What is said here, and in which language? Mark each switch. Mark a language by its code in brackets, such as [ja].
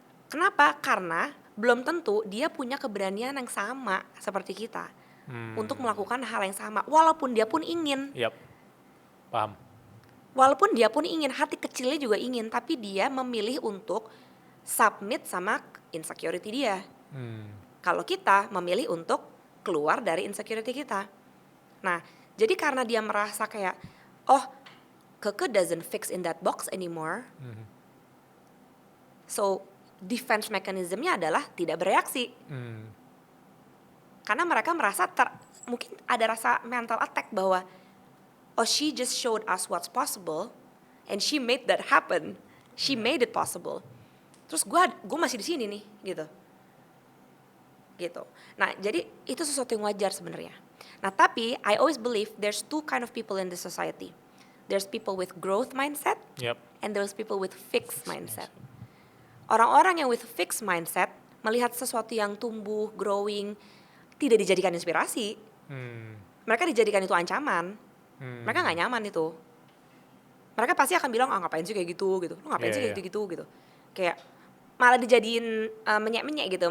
[id] Kenapa? Karena belum tentu dia punya keberanian yang sama seperti kita untuk melakukan hal yang sama, walaupun dia pun ingin. Yap. Paham. Walaupun dia pun ingin, hati kecilnya juga ingin, tapi dia memilih untuk submit sama insecurity dia. Kalau kita memilih untuk keluar dari insecurity kita. Nah, jadi karena dia merasa kayak, oh, Keke [en] doesn't fix in that box anymore. [id] So, defense mechanism-nya adalah tidak bereaksi. Karena mereka merasa mungkin ada rasa [en] mental attack bahwa, oh, she just showed us what's possible and she made that happen. She made it possible. [id] Terus gue masih di sini nih, gitu. Nah, jadi itu sesuatu yang wajar sebenarnya. [en] Nah, tapi I always believe there's two kind of people in this society. There's people with growth mindset [id] Yap. [en] and there's people with fixed mindset. [id] Orang-orang yang [en] with fixed mindset [id] melihat sesuatu yang tumbuh, growing, tidak dijadikan inspirasi. Mereka dijadikan itu ancaman. Mereka nggak nyaman itu. Mereka pasti akan bilang, ngapain sih kayak gitu. Lo ngapain sih kayak gitu. Kayak malah dijadiin menyek-menyek gitu.